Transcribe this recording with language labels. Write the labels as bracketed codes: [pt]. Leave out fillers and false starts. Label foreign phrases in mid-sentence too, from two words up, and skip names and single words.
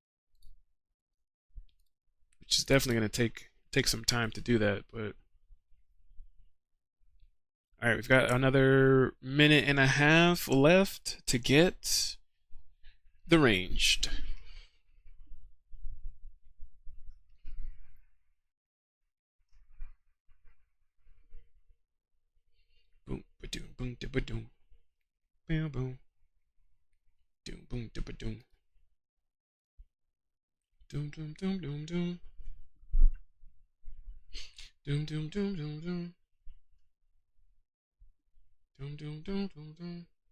[en] Which is definitely going to take some time to do that, but all right, we've got another minute and a half left to get the ranged. Boom, ba-doom, boom, da-ba-doom. Boom, boom. Doom, boom, da-ba-doom. Doom, doom, doom, doom, doom. Doom, doom, doom, doom, doom. Doom, doom, doom, doom, doom.